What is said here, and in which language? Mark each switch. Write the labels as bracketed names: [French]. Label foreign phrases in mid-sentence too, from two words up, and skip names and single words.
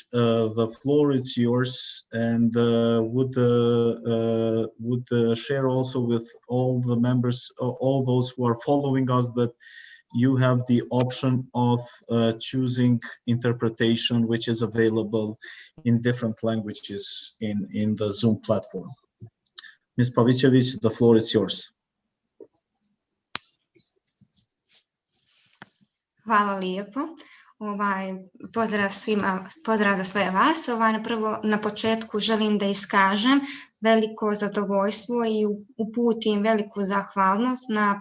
[English] The floor is yours, and would share also with all the members, all those who are following us, that you have the option of choosing interpretation, which is available in different languages in the Zoom platform. Ms. Pavicevic, the floor is yours. [Serbian] Hvala lijepo. Pozdrav svima, pozdrav za sve vas. Prvo na početku želim da iskažem veliko zadovoljstvo i uputim veliku zahvalnost na